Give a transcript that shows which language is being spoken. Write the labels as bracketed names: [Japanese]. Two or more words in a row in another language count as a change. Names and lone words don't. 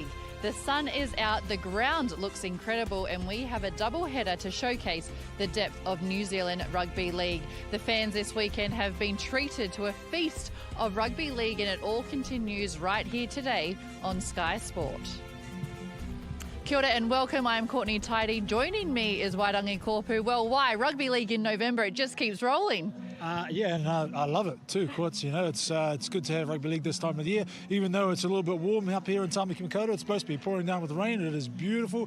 [English] The sun is out, the ground looks incredible, and we have a double header to showcase the depth of New Zealand Rugby League. The fans this weekend have been treated to a feast of rugby league, and it all continues right here today on Sky Sport. [Māori] Kia ora [English] and welcome. I'm Courtney Tidy. Joining me is Wairangi Korpu. Well, why? Rugby league in November, it just keeps rolling. I love it too, Courts. You know, it's good to have rugby league this time of the year. Even though it's a little bit warm up here in Tamaki Makaurau, it's supposed to be pouring down with rain. It is beautiful.